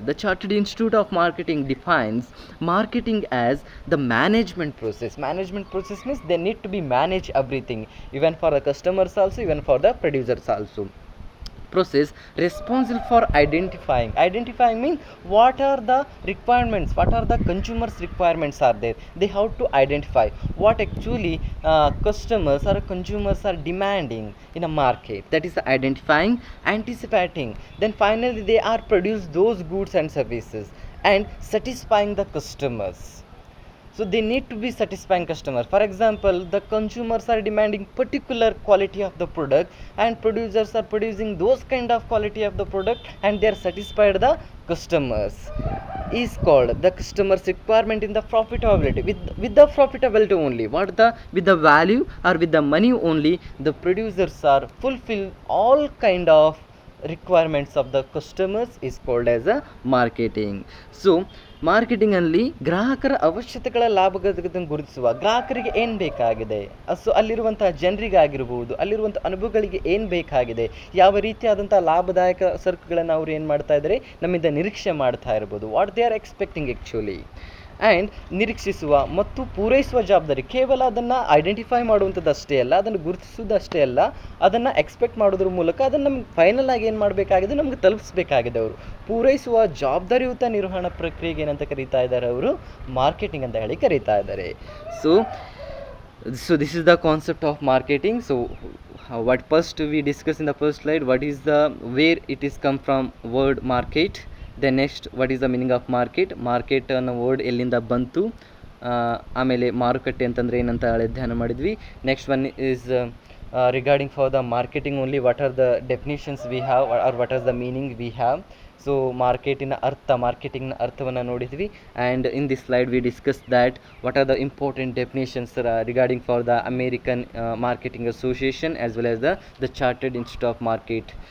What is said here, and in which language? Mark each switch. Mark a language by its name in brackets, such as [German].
[English] The Chartered Institute of Marketing defines marketing as the management process. Management process means they need to be manage everything, even for the customers also, even for the producers also. Process responsible for identifying means what are the requirements, what are the consumers requirements are there, they have to identify what actually customers or consumers are demanding in a market, that is identifying, anticipating, then finally they are produce those goods and services and satisfying the customers. So they need to be satisfying customers. For example, the consumers are demanding particular quality of the product and producers are producing those kind of quality of the product and they are satisfied the customers, is called the customers requirement in the profitability. With the profitability only, with the value or with the money only, the producers are fulfill all kind of requirements of the customers is called as a marketing. [Kannada] So ಮಾರ್ಕೆಟಿಂಗಲ್ಲಿ ಗ್ರಾಹಕರ ಅವಶ್ಯಕತೆಗಳ ಲಾಭಗಳನ್ನು ಗುರುತಿಸುವ, ಗ್ರಾಹಕರಿಗೆ ಏನು ಬೇಕಾಗಿದೆ, so ಅಲ್ಲಿರುವಂಥ ಜನರಿಗಾಗಿರ್ಬೋದು, ಅಲ್ಲಿರುವಂಥ ಅನುಭವಗಳಿಗೆ ಏನು ಬೇಕಾಗಿದೆ, ಯಾವ ರೀತಿಯಾದಂಥ ಲಾಭದಾಯಕ ಸರಕುಗಳನ್ನು ಅವರು ಏನು ಮಾಡ್ತಾ ಇದ್ದಾರೆ, ನಮ್ಮಿಂದ ನಿರೀಕ್ಷೆ ಮಾಡ್ತಾ ಇರ್ಬೋದು, [English] What they are expecting actually. [Kannada] And ನಿರೀಕ್ಷಿಸುವ ಮತ್ತು ಪೂರೈಸುವ ಜವಾಬ್ದಾರಿ, ಕೇವಲ ಅದನ್ನು ಐಡೆಂಟಿಫೈ ಮಾಡುವಂಥದ್ದು ಅಷ್ಟೇ ಅಲ್ಲ, ಅದನ್ನು ಗುರುತಿಸುವುದು ಅಷ್ಟೇ ಅಲ್ಲ, ಅದನ್ನು ಎಕ್ಸ್ಪೆಕ್ಟ್ ಮಾಡೋದ್ರ ಮೂಲಕ ಅದನ್ನು ನಮ್ಗೆ ಫೈನಲ್ ಆಗಿ ಏನು ಮಾಡಬೇಕಾಗಿದೆ, ನಮ್ಗೆ ತಲುಪಿಸಬೇಕಾಗಿದೆ. ಅವರು ಪೂರೈಸುವ ಜವಾಬ್ದಾರಿಯುತ ನಿರ್ವಹಣಾ ಪ್ರಕ್ರಿಯೆಗೆ ಏನಂತ ಕರೀತಾ ಇದ್ದಾರೆ, ಅವರು ಮಾರ್ಕೆಟಿಂಗ್ ಅಂತ ಹೇಳಿ ಕರೀತಾ ಇದ್ದಾರೆ. [English] So this is the concept of marketing. So what first we discussed in the first slide, what is the where it is come from word market. Then next, what is the meaning of market [Kannada] ಅನ್ನೋ word ಎಲ್ಲಿಂದ ಬಂತು, ಆಮೇಲೆ ಮಾರುಕಟ್ಟೆ ಅಂತಂದರೆ ಏನಂತ ಅಧ್ಯಯನ ಮಾಡಿದ್ವಿ. [English] Next one is regarding for the marketing only, what are the definitions we have or what are the meaning we have. So [Kannada] ಮಾರ್ಕೆಟಿಂಗ್ನ ಅರ್ಥವನ್ನು ನೋಡಿದ್ವಿ. [English] And in this slide we discuss that what are the important definitions regarding for the American Marketing Association as well as the Chartered Institute of Market.